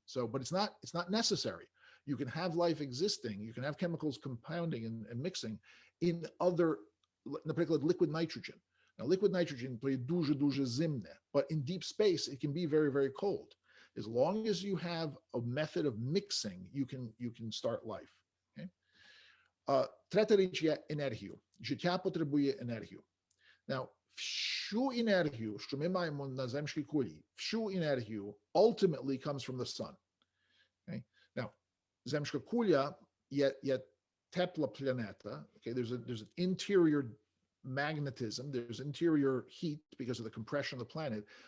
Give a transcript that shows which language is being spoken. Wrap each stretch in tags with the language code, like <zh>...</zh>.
<en>So, but it's not necessary. You can have life existing, you can have chemicals compounding and mixing in other,</en> <uk>наприклад,</uk> <en>liquid nitrogen. Now, liquid nitrogen</en> <uk>то є дуже зимне,</uk> <en>but in deep space, it can be very, very cold. As long as you have a method of mixing, you can start life.</en> <uk>Okay? Третя річ є енергію. Життя потребує енергію. Now, всю енергію, що ми маємо на земській кулі, всю енергію</uk> <en>ultimately comes from the sun. Okay?</en> <uk>Now, земська куля є тепла планета.</uk> <en>Okay? There's an interior magnetism, there's interior heat because of the compression of the planet.</en>